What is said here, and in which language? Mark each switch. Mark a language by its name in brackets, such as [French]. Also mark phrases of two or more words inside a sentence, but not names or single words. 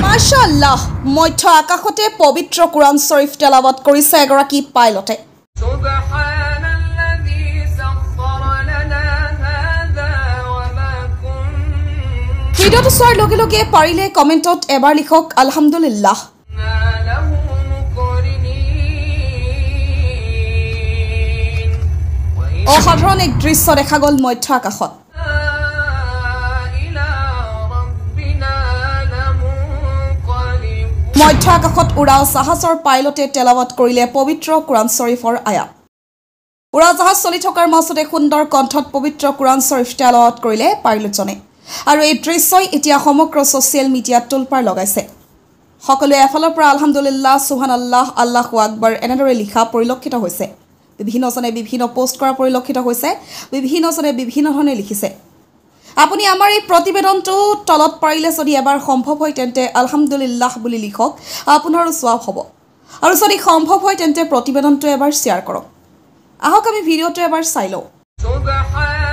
[Assamese] মাশাআল্লাহ মধ্য আকাশতে পবিত্ৰ কুৰাণ শৰীফ তেলাৱত কৰিছে এগৰাকী পাইলটে [Arabic] سبحان الذي سخر لنا هذا وما كنا [Assamese] ভিডিঅ'টো চোৱাৰ লগে লগে পাৰিলে কমেণ্টত এবাৰ লিখক আলহামদুলিল্লাহ অসাধাৰণ এক দৃশ্য দেখা গ'ল মধ্য আকাশত মধ্য আকাশত উৰাও জাহাজৰ পাইলটে তেলাৱত কৰিলে পবিত্ৰ কুৰাণ শৰীফৰ আয়াত উৰাজাহাজ চলি থকাৰ মাজতে সুন্দৰ কণ্ঠত পবিত্ৰ কুৰাণ শৰীফ তেলাৱত কৰিলে পাইলটজনে আৰু এই দৃশ্যই এতিয়া সমগ্ৰ ছ'চিয়েল মিডিয়াত তোলপাৰ লগাইছে সকলোৱে এফালৰ পৰা [Arabic] الحمد لله سبحان الله الله أكبر [Assamese] এনেদৰে লিখা পৰিলক্ষিত হৈছে বিভিন্নজনে বিভিন্ন পোষ্ট কৰা পৰিলক্ষিত হৈছে বিভিন্নজনে বিভিন্ন ধৰণে লিখিছে আপুনি আমাৰ এই প্ৰতিবেদনটো তলত পাৰিলে যদি এবাৰ সম্ভৱ হয় তেন্তে আলহামদুলিল্লাহ বুলি লিখক আপোনাৰো সওয়াব হ'ব আৰু যদি সম্ভৱ হয় তেন্তে প্ৰতিবেদনটো এবাৰ শ্বেয়াৰ কৰক আহক আমি ভিডিঅ'টো এবাৰ চাই লওঁ